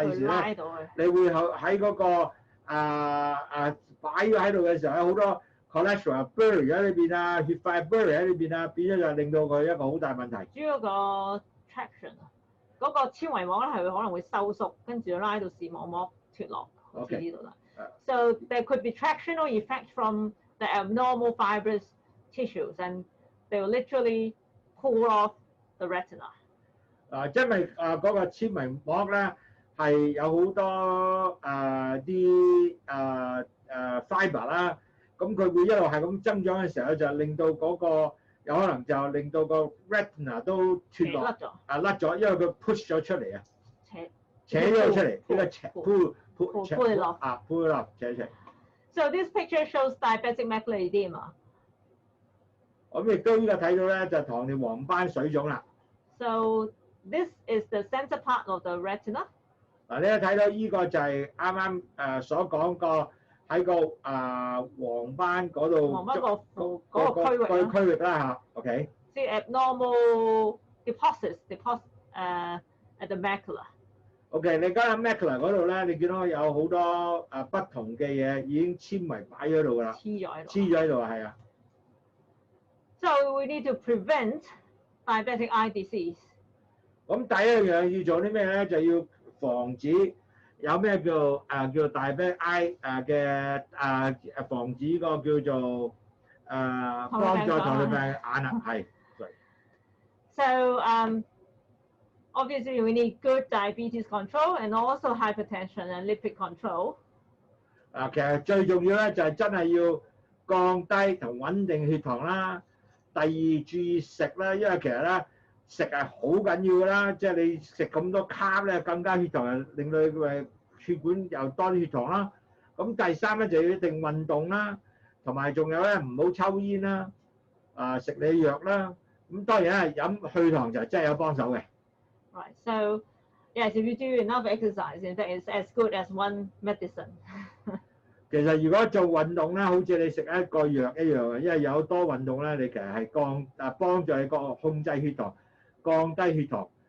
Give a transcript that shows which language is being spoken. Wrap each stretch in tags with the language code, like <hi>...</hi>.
<yue>第時咧，你會喺嗰個擺咗喺度嘅時候，有好多 cholesterol bury 喺裏邊啊，血塊 bury 喺裏邊啊，變咗就令到佢一個好大問題。主要個 traction 啊，嗰個纖維膜咧係可能會收縮，跟住拉到視網膜脫落，好似呢度啦。</yue> <en>So there could be tractional effect from the abnormal fibrous tissues, and they will literally pull off the retina.</en> <yue>因為嗰個纖維膜咧係有好多啲fibre 啦，咁佢會一路係咁增長嘅時候就令到嗰個有可能就令到個 retina 都脫落甩咗，因為佢 push 咗出嚟啊，扯咗出嚟，呢個pull 落扯出嚟。</yue> <en>So this picture shows diabetic macular edema.</en> <yue>咁亦都呢個睇到咧就糖尿黃斑水腫啦。</yue> <en>So this is the center part of the retina.</en> <yue>嗱，你睇到呢個就係啱啱所講個喺個黃斑嗰度嗰個區域啦嚇 ，OK。</yue> <en>See abnormal deposits at the macula.</en> <yue>OK， 你而家喺 macula 嗰度咧，你見到有好多不同嘅嘢已經纖維擺咗喺度㗎啦，黐咗喺度啊，係啊。</yue> <en>So we need to prevent diabetic eye disease.</en> <yue>咁第一樣要做啲咩咧？就要防止有咩叫 diabetic eye 嘅防止個叫做幫助糖尿病眼啊，係。</yue> <en>So obviously we need good diabetes control and also hypertension and lipid control.</en> <yue>其實最重要咧就係真係要降低同穩定血糖啦。第二注意食啦，因為其實咧食係好緊要㗎啦，即係你食咁多卡咧，更加血糖令到佢血管又多啲血糖啦。咁第三咧就要一定運動啦，同埋仲有咧唔好抽煙啦，食你藥啦。咁當然啦，飲去糖就真係有幫手嘅。</yue> <en>Right. So yes, if you do enough exercise, in fact, it's as good as one medicine.</en> <yue>其實如果做運動咧，好似你食一個藥一樣嘅，因為有多運動咧，你其實係幫助你個控制血糖、降低血糖。</yue>